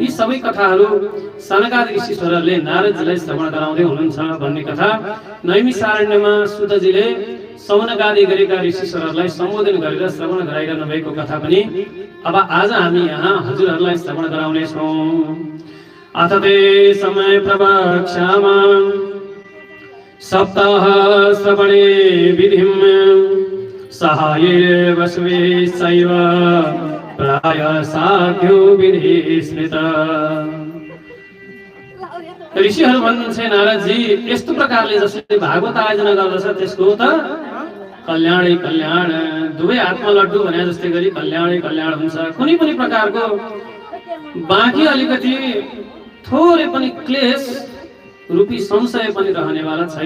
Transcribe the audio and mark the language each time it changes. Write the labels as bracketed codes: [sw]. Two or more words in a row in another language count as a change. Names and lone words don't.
[ne] यी सबै कथाहरू सनकादि ऋषिश्वरहरूले नारदजीलाई श्रवण गराउँदै हुनुहुन्छ भन्ने कथा नैमिषारण्यमा सुतजीले सौनकादि गरेका ऋषिश्वरहरूलाई सम्बोधन गरेर श्रवण गराइरहनु भएको कथा पनि अब आज हामी यहाँ हजुरहरूलाई श्रवण गराउने छौं। [sa] अथ ते समय प्रवक्ष्यामि सप्ताह श्रवणे विधिं सहाये वसवे सैव प्राय साध्यो विधि स्मृत। [ne] ऋषिहरू भन्नुहुन्छ नारदजी, यस्तो प्रकारले जसले भागवत आयोजना गर्दछ त्यसको त कल्याणै कल्याण, दुवै हातमा लड्डु भने जस्तै गरी कल्याणै कल्याण हुन्छ। कुनै पनि प्रकारको बाँकी अलिकति थोरै पनि क्लेश रूपी संशय पनि रहनेवाला छैन।